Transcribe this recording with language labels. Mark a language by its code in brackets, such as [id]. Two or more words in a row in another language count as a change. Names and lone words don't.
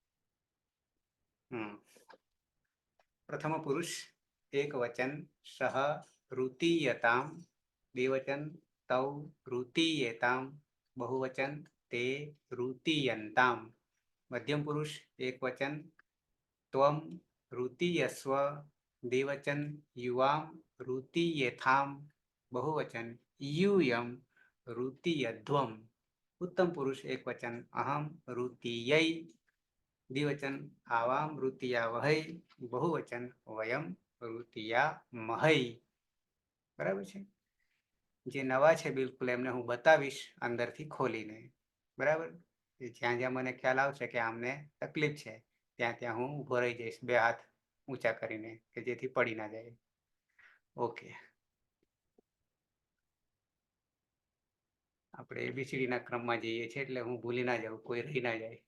[sa] प्रथम पुरुष एक वचन सह ऋतीयताम, द्विवचन तौ ऋतीयेताम, बहुवचन ते ऋतीयंताम. मध्यम पुरुष एक वचन त्वम ऋतीयस्व, द्विवचन युवाम ऋतीयेथाम, बहुवचन यूयम ऋतीयध्वम. उत्तम पुरुष एक वचन अहम ऋतीयै, द्विवचन आवाम ऋतीयावहै, बहुवचन वयम ऋतीयामहै. [gu] બરાબર છે? જે નવા છે બિલકુલ એમને હું બતાવીશ અંદરથી ખોલીને. બરાબર? જ્યાં જ્યાં મને ખ્યાલ આવશે કે આમને તકલીફ છે ત્યાં ત્યાં હું ઊભો રહી જઈશ, બે હાથ ઊંચા કરીને, કે જેથી પડી ના જાય. ઓકે, આપણે એબીસીડી ના ક્રમમાં જઈએ છીએ એટલે હું ભૂલી ના જાઉં, કોઈ રહી ના જાય.